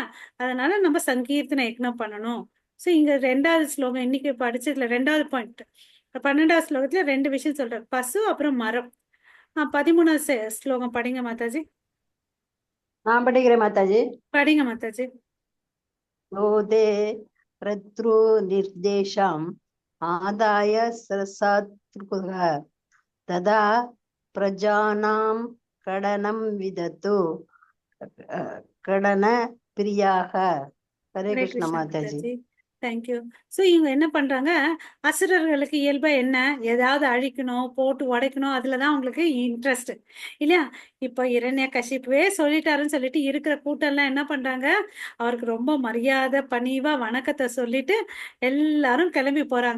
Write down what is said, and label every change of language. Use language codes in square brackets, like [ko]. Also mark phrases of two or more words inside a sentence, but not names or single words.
[ta] அதனால நம்ம சங்கீர்த்தன யக்ஞம் பண்ணணும். ஸோ இங்க 2வது ஸ்லோகம் இன்னைக்கு படிச்சதுல 2வது பாயிண்ட், 12வது ஸ்லோகத்துல 2 விஷயம் சொல்றாரு, பசு அப்புறம் மரம். 13வது ஸ்லோகம் படிங்க மாதாஜி. நான் படிக்கிறேன் மாதாஜி. படிங்க மாதாஜி. [sa] क्रोधे प्रतृ निर्देशम् आदाय सरसात्कृतः तदा प्रजानां कडनं विदतु कडन प्रियाः. [ta] हरे ஹரே कृष्ण கிருஷ்ணா माताजी. மாதாஜி. தேங்க்யூ. ஸோ இவங்க என்ன பண்றாங்க, அசுரர்களுக்கு இயல்பா என்ன, ஏதாவது அழிக்கணும், போட்டு உடைக்கணும், அதுலதான் அவங்களுக்கு இன்ட்ரெஸ்ட் இல்லையா? இப்போ இரண்ய கசிப்புவே சொல்லிட்டாருன்னு சொல்லிட்டு இருக்கிற கூட்டம் எல்லாம் என்ன பண்றாங்க, அவருக்கு ரொம்ப மரியாதை பணிவா வணக்கத்தை சொல்லிட்டு எல்லாரும் கிளம்பி போறாங்க.